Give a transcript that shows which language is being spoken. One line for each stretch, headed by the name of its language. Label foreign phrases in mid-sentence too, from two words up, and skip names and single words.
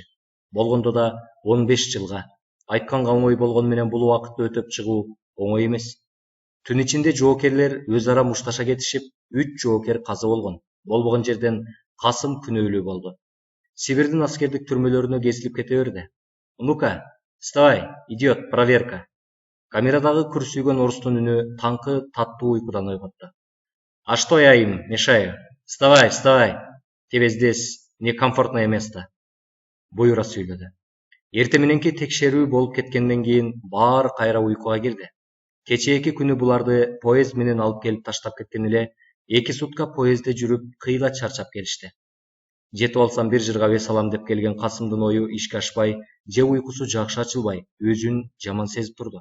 Kyrgyz: Болгондо да 15 жылга. Айтканга оңой болгону менен бул убакытты өтөп чыгуу оңой эмес. Түн ичинде жоокерлер өз ара мушташа кетишип, 3 жоокер каза болгон. Болбогон жерден Касым күнөөлүү болду. Сибирдин аскердик түрмөлөрүнө кесилип кете берди.
Russian: Ну-ка, вставай, идет проверка.
Kyrgyz: Камерадагы күрсүйгөн орустун үнү таңкы таттуу уйкудан ойготту.
Russian: А что я им мешаю? Вставай, вставай. Тебе здесь некомфортное место.
Kyrgyz: Буйра сүйлөдү. Эрте мененки текшерүү болуп кеткенден кийин баары кайра уйкуга кирди. Кечээки күнү буларды поезд менен алып келип таштап кеткен эле 2 сутка поездде жүрүп кыйла чарчап келишти. Жетип алсам 1 жырга вес алам деп келген Касымдын ою ишке ашпай, же уйкусу жакшы ачылбай, өзүн жаман сезип турду.